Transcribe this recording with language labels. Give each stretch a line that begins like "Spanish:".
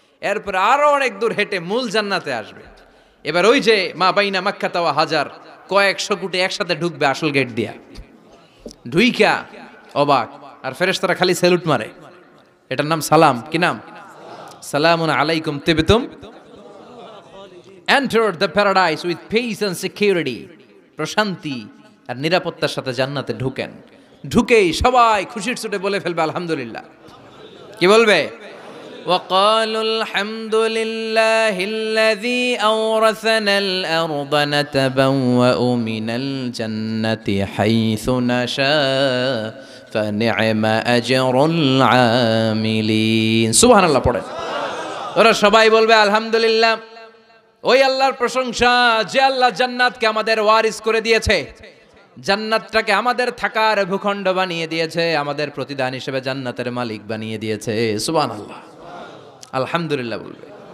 Bangla: এরপর আরো অনেক দূর হেঁটে মূল জান্নাতে আসবে। এবার ওই যে মা বাইনা মাক্কা তাওয়া হাজার, কয়েকশো কোটি একসাথে ঢুকবে আসল গেট দিয়া, ঢুইকা অবাক, আর ফেরেশতারা খালি স্যালুট মারে। এটার নাম সালাম। কি নাম?
Arabic: সালামুন আলাইকুম তিবতুম,
English: enter the paradise with peace and security,
Bangla: প্রশান্তি আর নিরাপত্তার সাথে জান্নাতে ঢুকেন। ঢুকেই সবাই খুশির চোটে বলে ফেলবে আলহামদুলিল্লাহ। কি বলবে?
Arabic: وقالوا الحمد لله الذي أورثنا الأرض نتبوأ من الجنة حيث نشاء فنعم أجر العاملين।
Bangla: সুবহান আল্লাহ পড়ে ওরা সবাই বলবে আলহামদুলিল্লাহ, ওই আল্লাহর প্রশংসা যে আল্লাহ জান্নাতকে আমাদের ওয়ারিস করে দিয়েছে, জান্নাতটাকে আমাদের থাকার ভূখণ্ড বানিয়ে দিয়েছে, আমাদের প্রতিদান হিসেবে জান্নাতের মালিক বানিয়ে দিয়েছে। সুবহানাল্লাহ, আলহামদুলিল্লাহ বলবে।